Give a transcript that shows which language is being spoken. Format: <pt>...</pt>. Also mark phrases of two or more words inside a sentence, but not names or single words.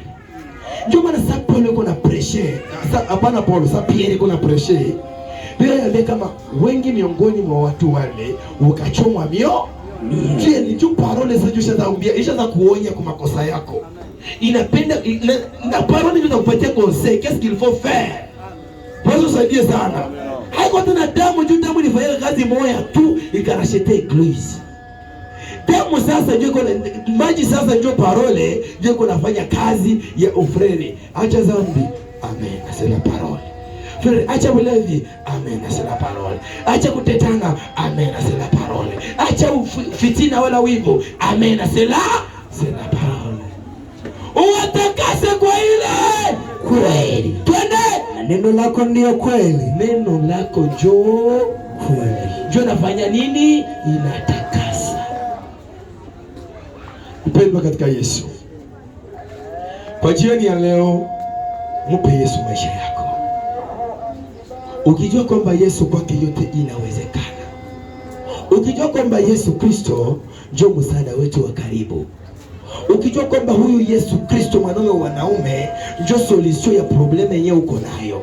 <sw>Ndio maana sasa Paulo yuko na pressure. Sasa hapana Paulo, sasa Pierre yuko na pressure. Bila kama wengi miongoni mwa watu wale wakachomwa Je, ni tu parole sasa ishazaambia, ishaza kuonya kwa makosa yako. Inapenda na parole ndio kupatia conseil,</sw> <fr>qu'est-ce qu'il faut faire?</fr> <sw>Bwana usaidie sana. Haiko tena damu juu damu ilifanya kazi moja tu ikarashete eglise. Damu sasa ndio maji sasa ndio parole ndio kunafanya kazi ya ufreni. Acha dhambi.</sw> <fr>Amen. C'est la parole. Frère,</fr> <sw>acha ulevi.</sw> <fr>Amen. C'est la parole.</fr> <sw>Acha kutetana. Amen.</sw> <fr>C'est la parole.</fr> <sw>Acha fitina wala wivu.</sw> <fr>Amen. C'est la parole.</fr> <sw>Uwatakase kwa ile kweli. Twende. Neno lako ndio kweli. Neno lako njoo kweli. Njoo nafanya nini? Inatakasa. Mpendwa katika Yesu, kwa jioni ya leo, mpe Yesu maisha yako, ukijua kwamba Yesu kwake yote inawezekana, ukijua kwamba Yesu Kristo ndio msaada wetu wa karibu, ukijua kwamba huyu Yesu Kristo mwanaume wa wanaume ndio solution ya probleme yenyewe uko nayo.</sw>